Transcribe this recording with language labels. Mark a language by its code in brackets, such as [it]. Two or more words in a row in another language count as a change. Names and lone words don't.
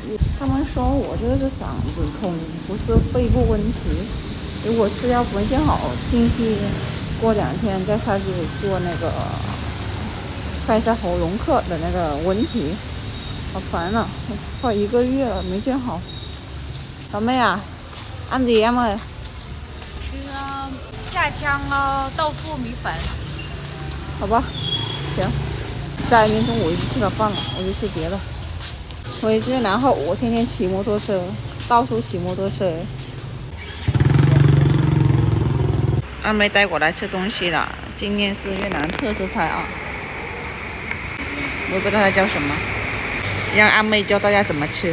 [zh] 他们说我这个是嗓子痛，不是肺部问题。如果吃药没见好，近期过2天再下去做那个看一下喉咙科的那个问题。好烦啊，快1个月了没见好。老妹啊， [vi] ăn gì em ơi？ [zh] 吃下江豆腐米粉。好吧，行。家里面中午已经吃了饭了，我就吃别的。回去然后我天天骑摩托车，到处骑摩托车。阿妹带我来吃东西了，今天是越南特色菜啊，我也不知道它叫什么，让阿妹教大家怎么吃。